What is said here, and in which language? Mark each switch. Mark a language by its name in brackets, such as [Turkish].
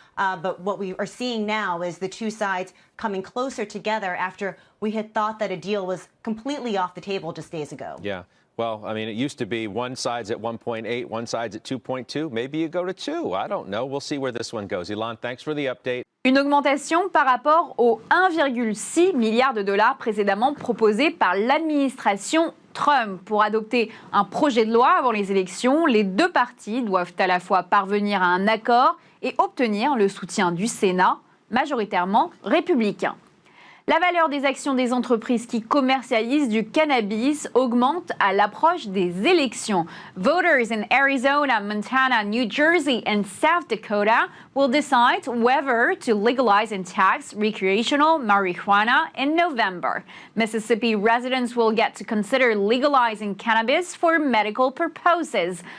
[English] But what we are seeing now is the two sides coming closer together after we had thought that a deal was completely off the table just days ago. Yeah. Well, I mean, it used to be one side's at 1.8, one side's at 2.2. Maybe you go to 2. I don't know. We'll see where this one goes. Elon, thanks for the update. [French] Une augmentation par rapport aux 1,6 milliard de dollars précédemment proposés par l'administration Trump. Pour adopter un projet de loi avant les élections, les deux partis doivent à la fois parvenir à un accord et obtenir le soutien du Sénat, majoritairement républicain. La valeur des actions des entreprises qui commercialisent du cannabis augmente à l'approche des élections. [English] Voters in Arizona, Montana, New Jersey and South Dakota will decide whether to legalize and tax recreational marijuana in November. Mississippi residents will get to consider legalizing cannabis for medical purposes.